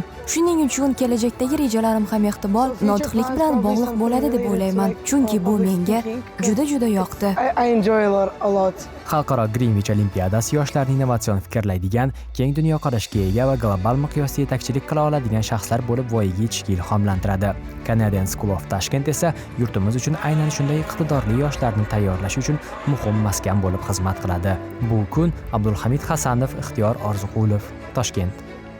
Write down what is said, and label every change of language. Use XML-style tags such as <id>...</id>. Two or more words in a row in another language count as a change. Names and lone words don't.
<uz>Shuning uchun kelajakdagi rejalarim ham ehtimol notiqlik bilan bog'liq bo'ladi deb o'ylayman, chunki bu menga juda yoqdi. Xalqaro Greenwich olimpiadasi yoshlarni innovatsion fikrlaydigan, keng dunyoqarashga ega va global miqyosda yetakchilik qila oladigan shaxslar bo'lib voyaga yetishga ilhomlantiradi. Canadian School of Tashkent esa yurtimiz uchun aynan shunday iqtidorli yoshlarni tayyorlash uchun muhim maskan bo'lib xizmat qiladi. Bu kun Abdulhamid Hasanov, Ixtiyor Orziqulov, Toshkent.</uz>